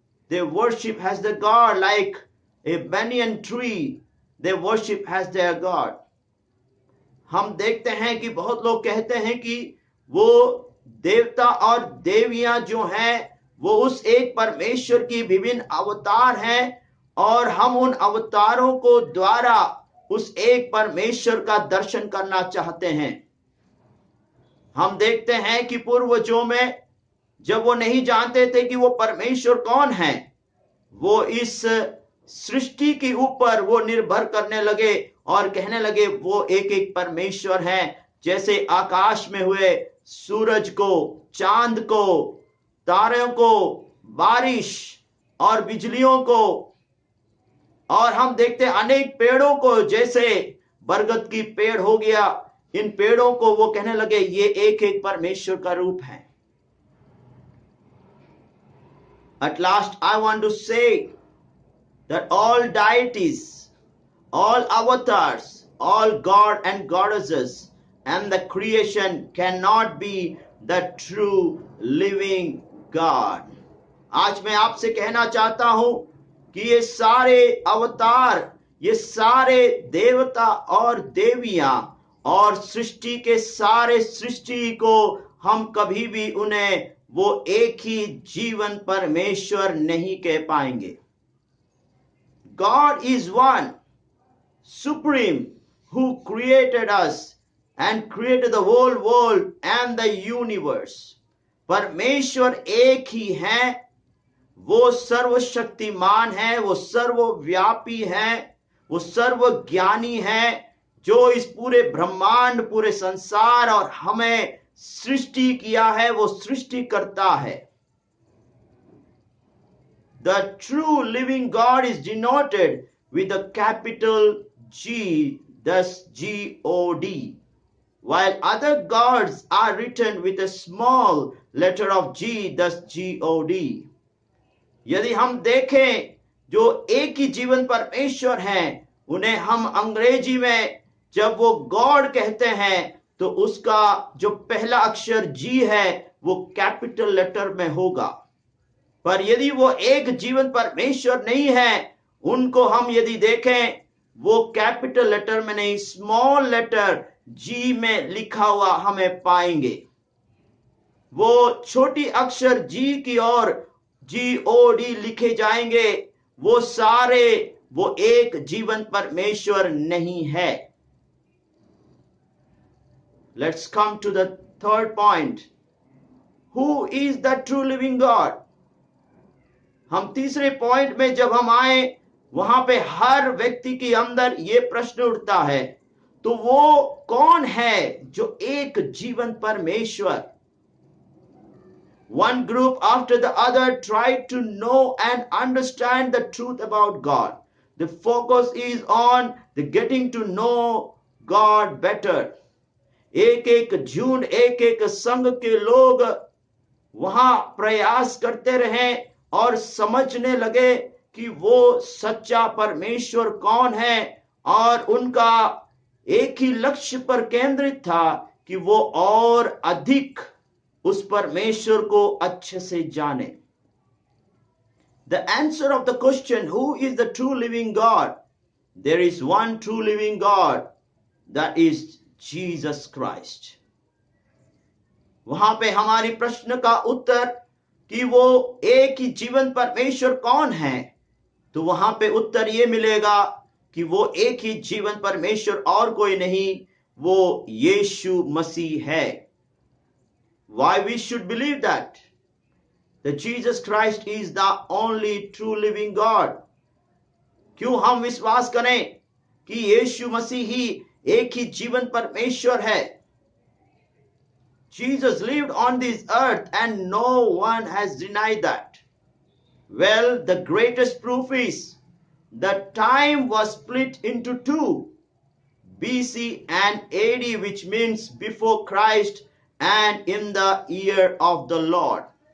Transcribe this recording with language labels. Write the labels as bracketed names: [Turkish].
[English] They worship as the God, like a banyan tree. They worship as their God. [Hindi] हम देखते हैं कि बहुत लोग कहते हैं कि वो देवता और देवियां जो हैं वो उस एक परमेश्वर की विभिन्न अवतार हैं, और हम उन अवतारों को द्वारा उस एक परमेश्वर का दर्शन करना चाहते हैं। हम देखते हैं कि पूर्वजों में जब वो नहीं जानते थे कि वो परमेश्वर कौन है, वो इस सृष्टि के ऊपर वो निर्भर करने लगे और कहने लगे वो एक एक परमेश्वर हैं, जैसे आकाश में हुए सूरज को, चांद को, तारों को, बारिश और बिजलियों को। और हम देखते हैं अनेक पेड़ों को, जैसे बरगद की पेड़ हो गया, इन पेड़ों को वो कहने लगे ये एक एक परमेश्वर का रूप है। [English] At last I want to say that all deities, all avatars, all God and goddesses and the creation cannot be the true living God. [Hindi] आज मैं आपसे कहना चाहता हूं कि ये सारे अवतार, ये सारे देवता और देवियां और सृष्टि के सारे सृष्टि को हम कभी भी उन्हें वो एक ही जीवन परमेश्वर नहीं कह पाएंगे। [English] God is one, supreme, who created us and created the whole world and the universe. [Hindi] परमेश्वर एक ही है, वो सर्वशक्तिमान है, वो सर्वव्यापी है, वो सर्वज्ञानी है, जो इस पूरे ब्रह्मांड, पूरे संसार और हमें सृष्टि किया है, वो सृष्टि करता है। [English] The true living God is denoted with a capital G, thus G-O-D, while other gods are written with a small letter of G, thus G-O-D. [Hindi] यदि हम देखें जो एक ही जीवन परमेश्वर हैं, उन्हें हम अंग्रेजी में जब वो गॉड कहते हैं तो उसका जो पहला अक्षर जी है वो [English] capital letter [Hindi] में होगा। पर यदि वो एक जीवन परमेश्वर नहीं है, उनको हम यदि देखें वो [English] capital letter [Hindi] में नहीं, [English] small letter [Hindi] जी में लिखा हुआ हमें पाएंगे। वो छोटी अक्षर जी की ओर G-O-D लिखे जाएंगे, वो सारे वो एक जीवन परमेश्वर नहीं है। [English] Let's come to the third point. Who is the true living God? [Hindi] हम तीसरे पॉइंट में जब हम आए, वहां पे हर व्यक्ति के अंदर ये प्रश्न उठता है, तो वो कौन है जो एक जीवन परमेश्वर? [English] One group after the other tried to know and understand the truth about God. The focus is on the getting to know God better. [Hindi] एक एक झुंड, एक एक संघ के लोग वहां प्रयास करते रहे और समझने लगे कि वो सच्चा परमेश्वर कौन है, और उनका एक ही लक्ष्य पर केंद्रित था कि वो और अधिक उस परमेश्वर को अच्छे से जाने। [English] The answer of the question, who is the true living God? There is one true living God, that is Jesus Christ. [Hindi] वहां पे हमारी प्रश्न का उत्तर कि वो एक ही जीवन परमेश्वर कौन है, तो वहां पे उत्तर ये मिलेगा कि वो एक ही जीवन परमेश्वर और कोई नहीं, वो यीशु मसीह है। [English] Why we should believe that Jesus Christ is the only true living God? [Hindi] क्यों हम विश्वास करें कि यीशु मसीह ही एक ही जीवन परमेश्वर है? [English] Jesus lived on this earth and no one has denied that. Well, the greatest proof is that time was split into two, BC and AD, which means before Christ and in the year of the Lord.